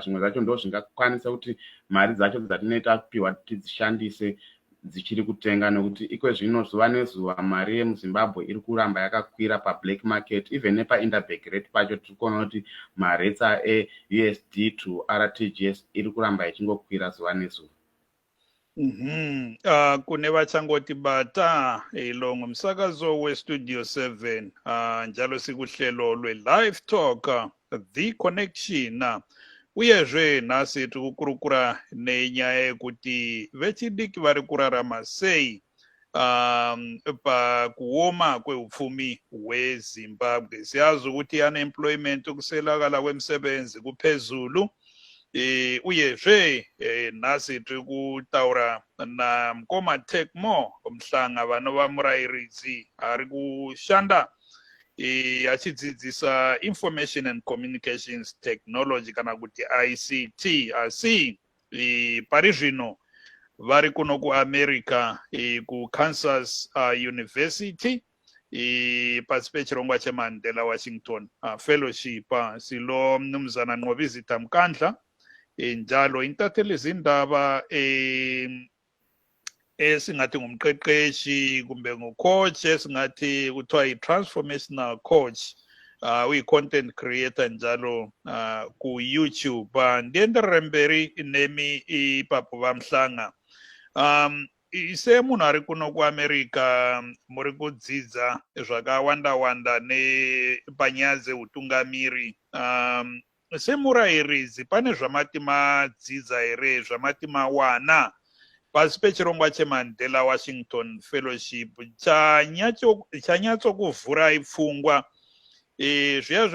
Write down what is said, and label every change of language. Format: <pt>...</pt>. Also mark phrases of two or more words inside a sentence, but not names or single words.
<sn>Zvimwe zvacho ndo zvingakwanisa kuti mari dzacho dzatinoita kupiwa tidzishandise dzichiri kutenga, nekuti iko zvino zuva nezuva mari yemuZimbabwe iri kuramba yakakwira pablack market. Even nepainterbank rate pacho tiri kuona kuti marates eUSD to RTGS iri kuramba ichingokwira zuva nezuva. Kune vachangotibata</sn> <nd>ilo ngumsakazo weStudio 7 njalo sikuhlelo lwe-Livetalk The Connection.</nd> <sn>Uyezve nhasi tikukurukura nenyaya yekuti vechidiki vari kurarama sei pakuoma kweupfumi hweZimbabwe.</sn> <nd>Siyazi ukuthi unemployment, kuswelakala kwemisebenzi kuphezulu.</nd> <sn>Uyezve nhasi tiri kutaura namukoma Takemore Mhlanga vanova murayiridzi ari kushanda achidzidzisa</sn> <en>Information and Communications Technology</en> <sn>kana kuti ICT. Asi pari zvino vari kuno kuAmerica kuKansas University pasi pechirongwa cheMandela Washington Fellowship.</sn> <nd>Silo mnumzana Nqobizitha Mnkandla njalo intatheli zindaba esingathi ngumqeqeshi kumbe ngucoach, esingathi kuthiwa yi-</nd> <en>transformational coach,</en> <nd>uyi-</nd> <en>content creator</en> <nd>njalo ku-YouTube.</nd> <sn>Ndienderere mberi nemi ipapo vaMhlanga. Ise munhu ari kuno kuAmerica muri kudzidza zvakawanda nepanyaya dzeutungamiri. Semurayiridzi pane zvamati madzidza here, zvamati mawana pasi pechirongwa cheMandela Washington Fellowship chanyatsokuvhurai pfungwa zviya</sn>